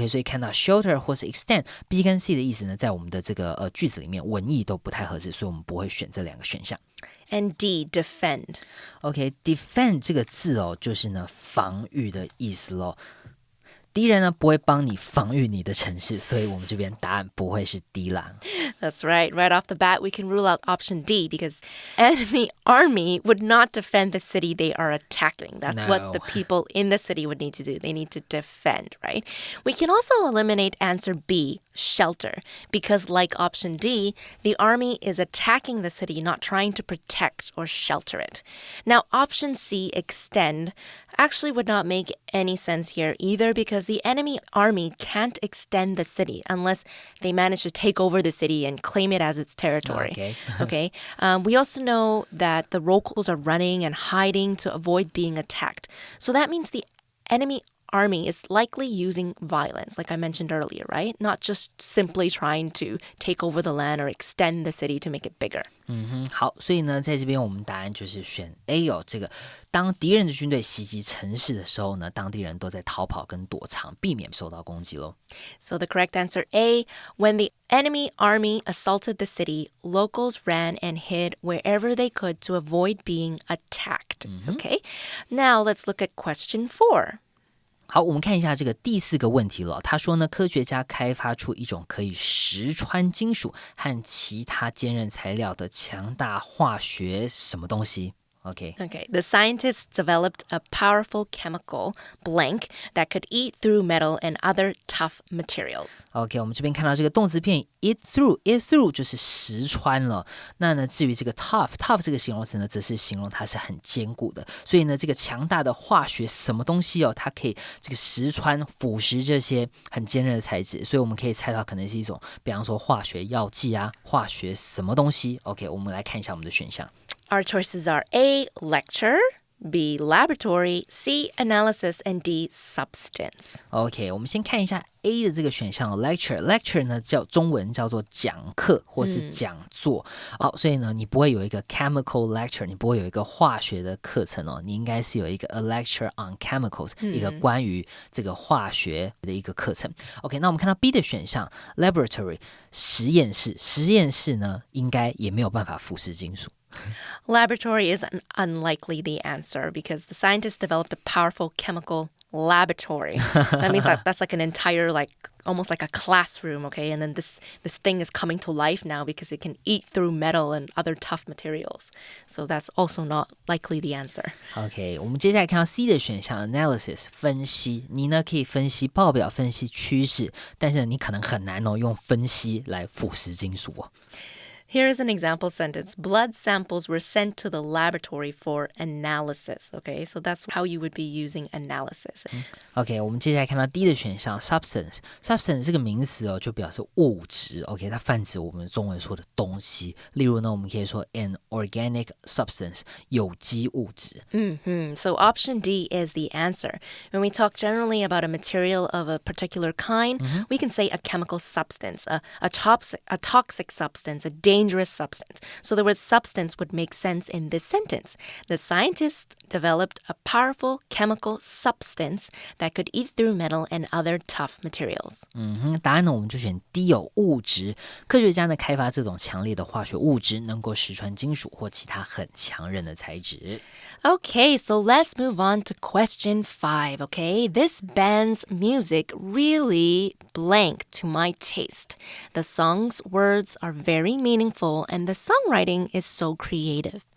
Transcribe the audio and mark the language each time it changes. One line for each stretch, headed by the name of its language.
Chinese: 所以看到 shelter 或是 extend，B 跟 C 的意思呢，在我们的这个句子里面文意都不太合适，所以我们不会选这两个选项。
English: And D, defend.
Chinese: OK，defend 这个字哦，就是呢防御的意思咯。敌人呢不会帮你防御你的城市，所以我们这边答案不会是 D 啦。
English: That's right. Right off the bat, we can rule out option D because enemy army would not defend the city they are attacking. That's what the people in the city would need to do. They need to defend, right? We can also eliminate answer B, shelter, because like option D, the army is attacking the city, not trying to protect or shelter it. Now, option C, extend, actually would not make any sense here either because the enemy army can't extend the city unless they manage to take over the city and claim it as its territory. Okay. We also know that the locals are running and hiding to avoid being attacked. So that means the enemy army is likely using violence, like I mentioned earlier, right? Not just simply trying to take over the land or extend the city to make it bigger.
Chinese: 好，所以呢，在这边我们答案就是选 A 哦。这个当敌人的军队袭击城市的时候呢，当地人都在逃跑跟躲藏，避免受到攻击咯。
English: So the correct answer A, when the enemy army assaulted the city, locals ran and hid wherever they could to avoid being attacked. Okay, now let's look at question 4.
Chinese: 好，我们看一下这个第4个问题了。他说呢，科学家开发出一种可以实穿金属和其他坚韧材料的强大化学什么东西？Okay,
English: the scientists developed a powerful chemical blank that could eat through metal and other tough materials.
Chinese: OK， 我们这边看到这个动词片
English: eat through
Chinese: 就是实穿了。那呢，至于这个 tough 这个形容词呢，则是形容它是很坚固的。所以呢，这个强大的化学什么东西哦，它可以这个实穿腐蚀这些很坚韧的材质。所以我们可以猜到可能是一种，比方说化学药剂啊，化学什么东西。 OK， 我们来看一下我们的选项。
English: Our choices are A, lecture, B, laboratory, C, analysis, and D, substance.
Chinese: OK， 我们先看一下 A 的这个选项 lecture 呢中文叫做讲课或是讲座。好，所以呢你不会有一个
English: chemical lecture，
Chinese: 你不会有一个化学的课程哦，你应该是有一个
English: a lecture on chemicals，
Chinese: 一个关于这个化学的一个课程。 OK， 那我们看到 B 的选项 laboratory 实验室呢应该也没有办法腐蚀金属。
English: Laboratory is unlikely the answer because the scientists developed a powerful chemical laboratory. That means that's like an entire, almost like a classroom, okay? And then this thing is coming to life now because it can eat through metal and other tough materials. So that's also not likely the answer.
Chinese: OK， 我们接下来看到 C 的选项 analysis 分析，你呢可以分析报表、分析趋势，但是你可能很难用分析来腐蚀金属哦。
English: Here is an example sentence. Blood samples were sent to the laboratory for analysis. Okay, so that's how you would be using analysis.
Chinese: OK， 我们接下来看到 D 的选项 substance 这个名词哦，就表示物质。 OK， 它泛指我们中文说的东西。例如呢，我们可以说
English: an organic substance
Chinese: 有机物质。
English: So option D is the answer. When we talk generally about a material of a particular kind, we can say a chemical substance, a toxic substance, a dangerous dangerous substance. So the word substance would make sense in this sentence. The scientists developed a powerful chemical substance that could eat through metal and other tough materials.
Chinese: 答案呢我们就选 D 哦，物质。科学家呢开发这种强烈的化学物质，能够实穿金属或其他很强韧的材质。
English: Okay, so let's move on to question 5, okay? This band's music really blank to my taste. The song's words are very meaningful and the songwriting is so creative.